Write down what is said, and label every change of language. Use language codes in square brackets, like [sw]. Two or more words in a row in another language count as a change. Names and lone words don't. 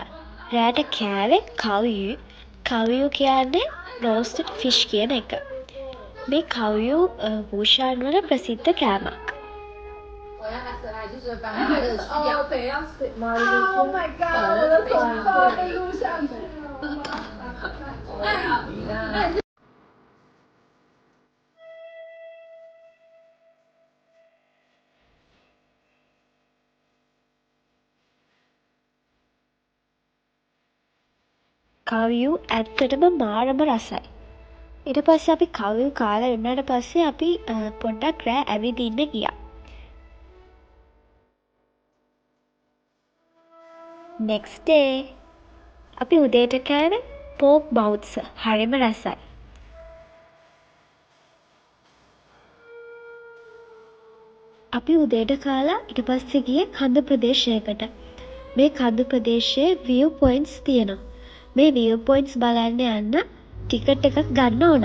[si] රෑට කෑවේ කව්යු. කව්යු කියන්නේ [en] roasted fish [si] කියන එක. මේ කව්යු වූෂාන් වල ප්‍රසිද්ධ කෑමක්. [zh] 我要拿蛇来，就是把它的去掉。对，要 [en] split more. Oh my god！ [zh] 我的头发被录上去了。 [si] කව්යු ඇත්තටම මාරම රසයි. ඊට පස්සේ අපි කව්යු කාලා ඉවරනාට පස්සේ අපි පොඩ්ඩක් රෑ ඇවිදින්න ගියා. [en] next day [si] අපි උදේට කෑවේ [en] pork bounce. [si] හරිම රසයි. අපි උදේට කාලා ඊට පස්සේ ගියේ කඳු ප්‍රදේශයකට. මේ කඳු ප්‍රදේශයේ [en] view points [si] තියෙනවා. මේ [en] view points [si] බලන්න යන්න ටිකට් එකක් ගන්න ඕන.